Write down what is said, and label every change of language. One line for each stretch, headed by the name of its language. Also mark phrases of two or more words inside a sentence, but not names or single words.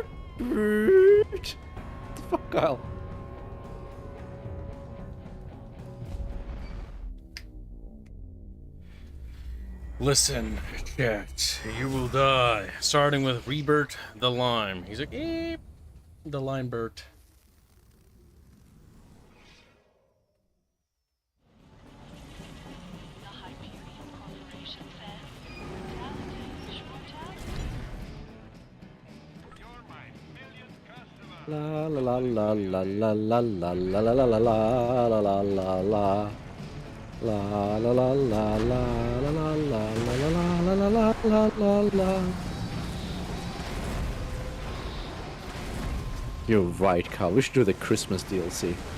English: What the fuck, Kyle? Listen, chat, you will die. Starting with Rebert the Lime. He's like, eep. The Limebert. La la la la la la la la la la la la la la la la. La la la la la la la la la la la la la la. You're right, Carl. We should do the Christmas DLC.